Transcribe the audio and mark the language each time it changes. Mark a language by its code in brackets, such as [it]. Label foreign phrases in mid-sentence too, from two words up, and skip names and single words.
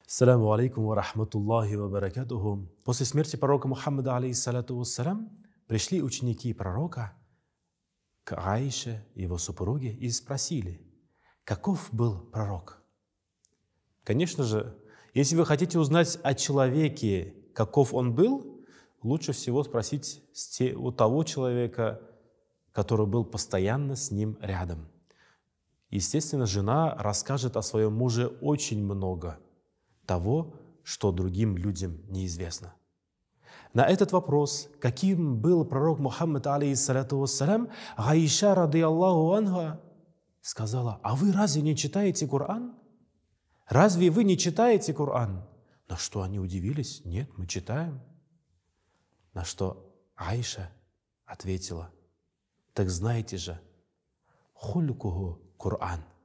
[ar] السلام عليكم ورحمة الله وبركاته. [ru] После смерти пророка Мухаммада, [ar] عليه الصلاة والسلام, [ru] пришли ученики пророка к Аише, его супруге, и спросили, каков был пророк. Конечно же, если вы хотите узнать о человеке, каков он был, лучше всего спросить у того человека, который был постоянно с ним рядом. Естественно, жена расскажет о своем муже очень много того, что другим людям неизвестно. На этот вопрос, каким был пророк Мухаммад, [ar] عليه الصلاة والسلام, [ru] Аиша, [ar] رضي الله عنها, [ru] сказала: а вы разве не читаете Коран? Разве вы не читаете Коран? На что они удивились: нет, мы читаем. На что Аиша ответила: так знаете же, [ar] خلقه القرآن.